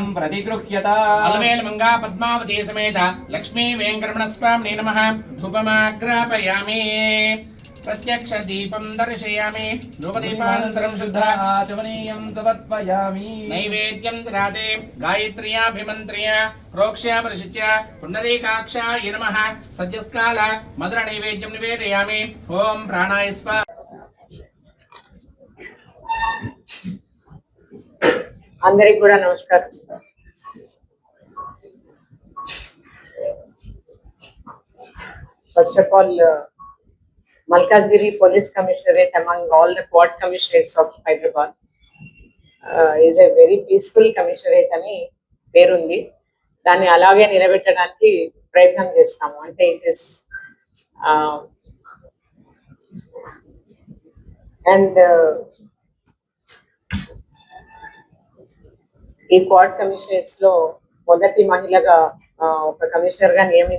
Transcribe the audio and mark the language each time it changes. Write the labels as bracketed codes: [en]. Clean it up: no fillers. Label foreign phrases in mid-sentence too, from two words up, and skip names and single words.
[sa] प्रतिगृह्यता अलवेल मंगा पद्मावती समेत लक्ष्मी वेंकटरमणस्वामिने नमः धूपमाग्रापयामि प्रत्यक्ष दीपं दर्शयामि धूपदीपानन्तरं शुद्ध आचमनीयं तवत्पयामि नैवेद्यं ददाते गायत्र्याभिमन्त्र्य प्रोक्ष्य परिशिच्य पुण्डरीकाक्षाय नमः सद्यस्काल मधुर नैवेद्यं निवेदयामि ओम प्राणाय स्वाहा [te] అందరికి కూడా నమస్కారం. [en] first of all Malkajgiri Police Commissionerate among all the quad commissionerates of Hyderabad is a very peaceful commissionerate [te] అని పేరుంది. దాన్ని అలాగే నిలబెట్టడానికి ప్రయత్నం చేస్తాము. అంటే [en] it is and [te] ఈ [en] quad commissionerates [te] లో మొదటి మహిళగా ఒక కమిషనర్ గా